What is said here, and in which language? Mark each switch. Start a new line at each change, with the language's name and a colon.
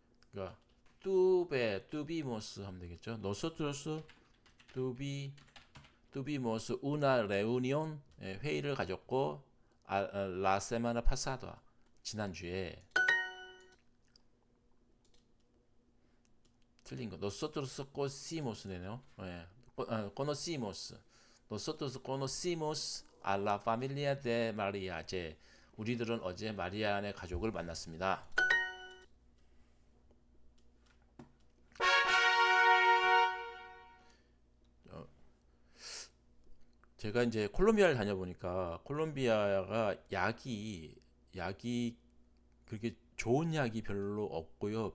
Korean: 그러니까 tuvimos 하면 되겠죠.
Spanish: Nosotros tuvimos una reunión
Korean: 회의를 가졌고
Spanish: la semana pasada
Korean: 지난주에 틀린 거.
Spanish: Nosotros conocimos네요. conocimos. Nosotros conocimos a la familia de María.
Korean: 우리들은 어제 마리아의 가족을 만났습니다. 제가 이제 콜롬비아를 다녀보니까 콜롬비아가 약이 그렇게 좋은 약이 별로 없고요.